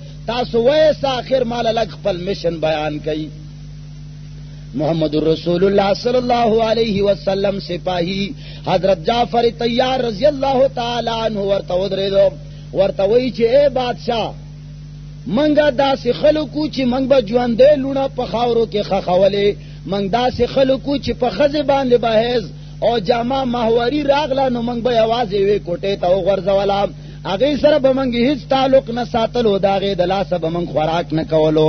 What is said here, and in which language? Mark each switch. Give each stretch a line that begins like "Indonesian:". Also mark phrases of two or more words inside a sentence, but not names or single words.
Pashto: تاسو وایسه آخر ماله لږ خپل مشن بیان کوي. محمد رسول اللہ
Arabic: صلی اللہ علیہ وسلم
Pashto: سپاہی حضرت جعفر طیار
Arabic: رضی اللہ تعالی عنہ
Pashto: ورته ودرېدو، ورته وایي چې
Urdu: اے بادشاہ
Pashto: منګه داسې خلکو چې منګ به ژوندی لوڼه په خاورو کې خښولې، منګ داسې خلکو چې په ښځې باندې به حیض او جامه ماهواري راغله نو منګ به یوازې یوې کوټې ته وغورځوله، هغه سره به موږ هیڅ تعلق نه ساتلو، د هغې د لاسه به موږ خوراک نه کولو.